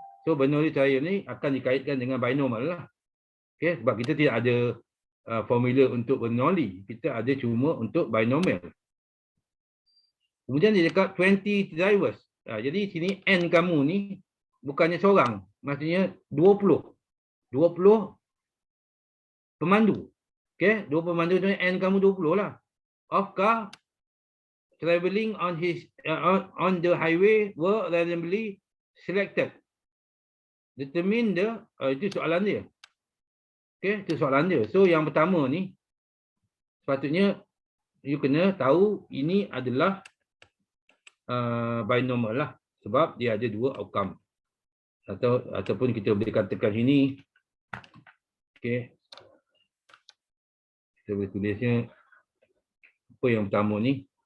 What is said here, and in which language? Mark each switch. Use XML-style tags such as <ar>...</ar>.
<ms>So Bernoulli trial ni akan dikaitkan dengan binomial lah. Okey, sebab kita tidak ada formula untuk Bernoulli, kita ada cuma untuk binomial. Kemudian dia cakap 20 drivers. Jadi sini N kamu ni bukannya seorang, maksudnya 20 pemandu. Okey, 20 pemandu tu N kamu 20 lah.</ms> <en>Of car travelling on the highway were randomly selected. Determine the</en> <ms>itu soalan dia. Okey, itu soalan dia. So yang pertama ni sepatutnya you kena tahu ini adalah binomial lah, sebab dia ada dua outcome. Ataupun kita boleh katakan sini, okey, kita boleh tulisnya apa yang pertama ni.</ms>